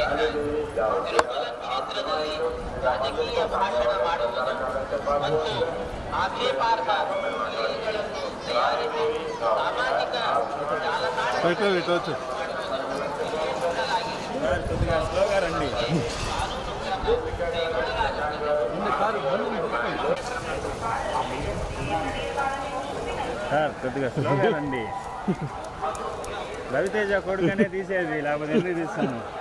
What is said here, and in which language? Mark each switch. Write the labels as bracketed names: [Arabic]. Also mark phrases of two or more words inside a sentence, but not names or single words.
[Kannada] ಕ್ಷೇತ್ರದಲ್ಲಿ ರಾಜಕೀಯ ಭಾಷಣ ಮಾಡುವುದು ಮತ್ತು ಆಕ್ಷೇಪಾರ್ಹ ಲೇಖನಗಳನ್ನು ತಯಾರಿಸಿ ಸಾಮಾಜಿಕ ಜಾಲತಾಣಗಳಲ್ಲಿ [Telugu] సార్ కొద్దిగా స్లోగా రండి. రవితేజ కొడుకనే తీసేది, లేకపోతే ఎందుకు తీస్తాను?